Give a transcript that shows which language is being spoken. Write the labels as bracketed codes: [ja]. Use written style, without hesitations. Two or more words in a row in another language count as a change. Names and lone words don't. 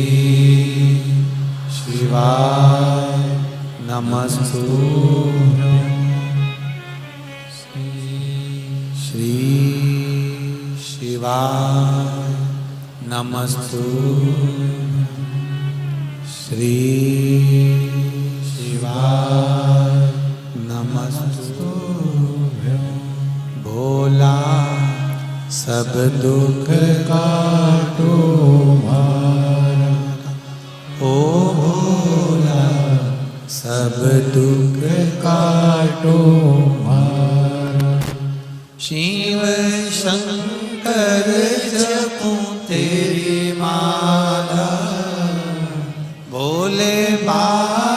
[sa] शिवाय नमस्तुभ्यं, श्री शिवाय नमस्तुभ्यं, श्री शिवाय नमस्तुभ्यं। [hi] भोला सब दुख काटो मारा, ओ भोला सब दुख काटो मारा, शिव शंकर जपूं तेरी माला, भोले बाबा